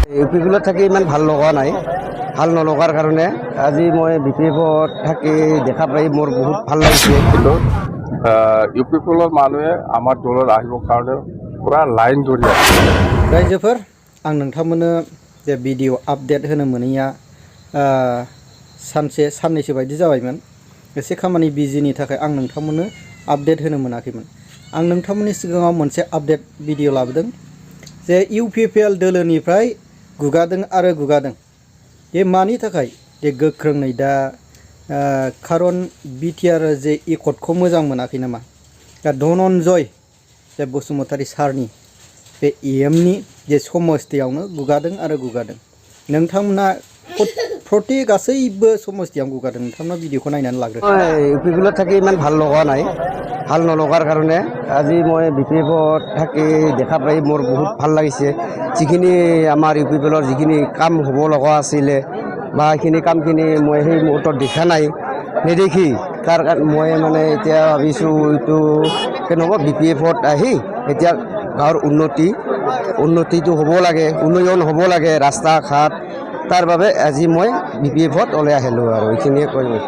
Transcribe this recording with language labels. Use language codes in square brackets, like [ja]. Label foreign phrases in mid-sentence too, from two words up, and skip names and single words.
[as] UPPL থাকি ইমান ভাল লগা নাই ভাল নলগাৰ কাৰণে আজি মই BPFত থাকি দেখা পাই মোৰ বহুত ভাল লাগিছে কিন্তু UPPLৰ মানুহে আমাৰ দলৰ আহিবৰ কাৰণে পুৰা লাइन ধৰি আছে [brx] रायजोफोर आं नोंथांमोननो जे भिडिअ आपडेट होनो मोनैया सानसे साननैसो बायदि जाबायमोन एसे खामानि बिजिनि थाखाय आं नोंथांमोननो आपडेट होनो मोनाखैमोन आं नोंथांमोननि सिगाङाव मोनसे आपडेट भिडिअ लाबोदों जे UPPL दोलोनिफ्राय गुगादों जे मानि थाखाय जे गोख्रोङै दा खारन बिटिआर जे एकर्डखौ मोजां मोनाखै नामा दा धनन्जय जे बसुमतारी सारनि बे EM नि जे समस्थियावनो गुगादों नोंथांमोना प्रति गासैबो समस्थियाव गुगादों नोंथांमोना भिडिअखौ नायनानै लाग्रो [as] UPPL থাকি ইমান ভাল লগা নাই ভাল নলগাৰ কাৰণে আজি মই BPFত থাকি দেখা পাই মোৰ বহুত ভাল লাগিছে যিখিনি আমাৰ UPPLৰ যিখিনি কাম হ'ব লগা আছিলে বা এইখিনি কামখিনি মই সেই মুহূৰ্তত দেখা নাই নেদেখি তাৰ মই মানে এতিয়া ভাবিছোঁ এইটো কেনেকুৱা BPFত আহি এতিয়া গাঁৱৰ উন্নতিটো হ'ব লাগে উন্নয়ন হ'ব লাগে ৰাস্তা ঘাট তাৰ বাবে আজি মই BPFত ওলাই আহিলোঁ আৰু এইখিনিয়ে কৈ